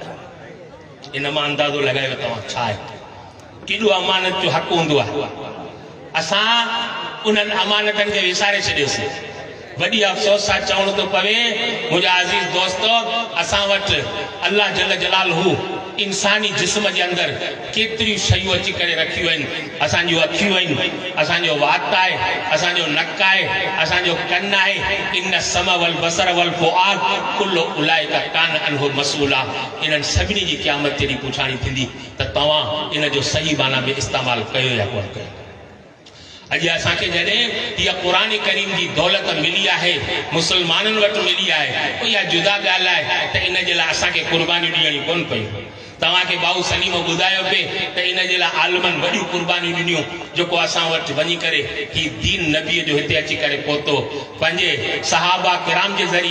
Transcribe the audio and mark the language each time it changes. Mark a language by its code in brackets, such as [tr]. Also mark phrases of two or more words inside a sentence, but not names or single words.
[sd] इन मां अंदाज़ो लॻायो तव्हां छा आहे केॾो अमानत जो हक़ हूंदो आहे असां उन्हनि अमानतनि खे विसारे छॾियोसीं वॾी अफ़सोस सां चवणो थो पवे मुंहिंजा अज़ीज़ दोस्तो असां वटि अल्लाह [ar] جل جلاله [sd] इंसानी जिस्म जे अंदरि केतिरियूं शयूं अची करे रखियूं आहिनि असांजूं अखियूं आहिनि असांजो वात आहे असांजो नक आहे असांजो कन आहे [ar] إن السمع والبصر والفؤاد كل أولئك كان عنه مسؤولا [sd] इन्हनि सभिनी जी क़यामत जहिड़ी पुछाणी थींदी त तव्हां इन जो सही माना में इस्तेमालु कयो या कोन कयो अॼु असांखे जॾहिं इहा क़ुरान करीम जी दौलत मिली आहे मुस्लमाननि वटि मिली आहे इहा जुदा ॻाल्हि आहे त इन जे लाइ असांखे क़ुर्बानियूं ॾियणियूं कोन पयूं तव्हांखे भाऊ सलीम ॿुधायो पिए त इन जे लाइ आलमनि वॾियूं क़ुर्बानियूं ॾिनियूं जेको असां वटि वञी करे ही दीन नबीअ जो हिते अची करे पहुतो पंहिंजे सहाबा किराम जे ज़रिए